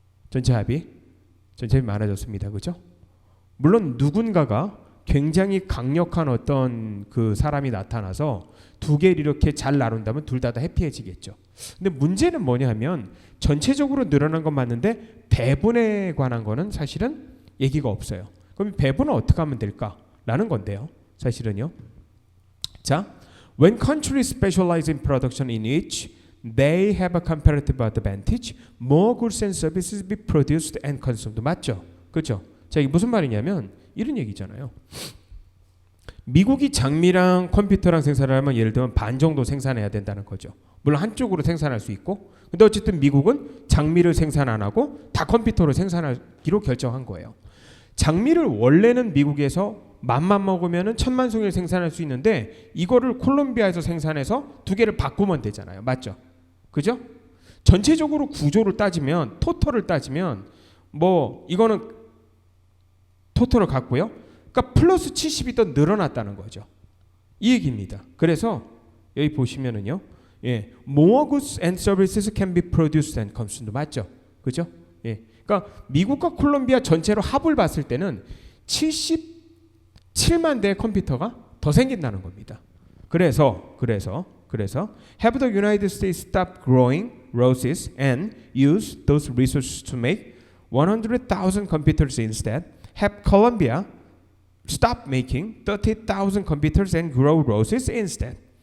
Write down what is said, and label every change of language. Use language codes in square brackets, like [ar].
[ko] 전체 합이 많아졌습니다. 그죠? 물론 누군가가 굉장히 강력한 어떤 그 사람이 나타나서 두 개를 이렇게 잘 나눈다면 둘 다 해피해지겠죠. 근데 문제는 뭐냐면 전체적으로 늘어난 건 맞는데 배분에 관한 거는 사실은 얘기가 없어요. 그럼 배분은 어떻게 하면 될까라는 건데요. 사실은요. [en] 자, when countries specialize in production in which they have a comparative advantage, more goods and services be produced and consumed. [ko] 맞죠? 그렇죠? 자, 이게 무슨 말이냐면 이런 얘기잖아요. 미국이 장미랑 컴퓨터랑 생산을 하면 예를 들면 반 정도 생산해야 된다는 거죠. 물론 한쪽으로 생산할 수 있고, 근데 어쨌든 미국은 장미를 생산 안 하고 다 컴퓨터로 생산하기로 결정한 거예요. 장미를 원래는 미국에서 맘만 먹으면은 1000만 송이를 생산할 수 있는데 이거를 콜롬비아에서 생산해서 두 개를 바꾸면 되잖아요. 맞죠? 그죠? 전체적으로 구조를 따지면, 토탈을 따지면 뭐 이거는 토탈을 갖고요. 그러니까 플러스 70이 더 늘어났다는 거죠. 이 얘기입니다. 그래서 여기 보시면은요, 예, [en] more goods and services can be produced and consumed. [ko] 맞죠? 그죠? 예, 그러니까 미국과 콜롬비아 전체로 합을 봤을 때는 77만 대의 컴퓨터가 더 생긴다는 겁니다. [en] 그래서 have the United States stop growing roses and use those resources to make 100,000 computers instead. Have Colombia stop making 30,000 computers and grow roses instead.